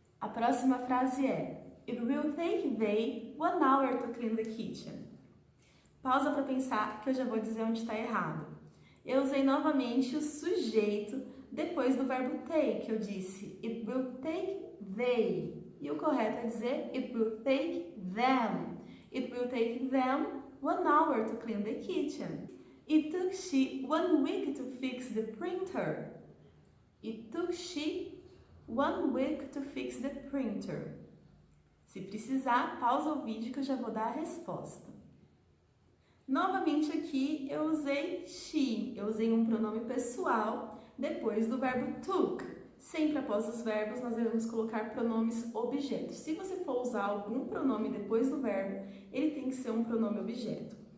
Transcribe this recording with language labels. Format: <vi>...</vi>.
<pt>A próxima frase é:</pt> <en>It will take they 1 hour to clean the kitchen.</en> <pt>Pausa para pensar que eu já vou dizer onde está errado. Eu usei novamente o sujeito depois do verbo take. Eu disse</pt> <en>It will take they.</en> <pt>E o correto é dizer</pt> <en>It will take them. It will take them 1 hour to clean the kitchen. It took she 1 week to fix the printer. It took she 1 week to fix the printer.</en> <pt>Se precisar, pausa o vídeo que eu já vou dar a resposta. Novamente aqui eu usei she, eu usei um pronome pessoal depois do verbo took. Sempre após os verbos nós devemos colocar pronomes objetos. Se você for usar algum pronome depois do verbo, ele tem que ser um pronome objeto.</pt>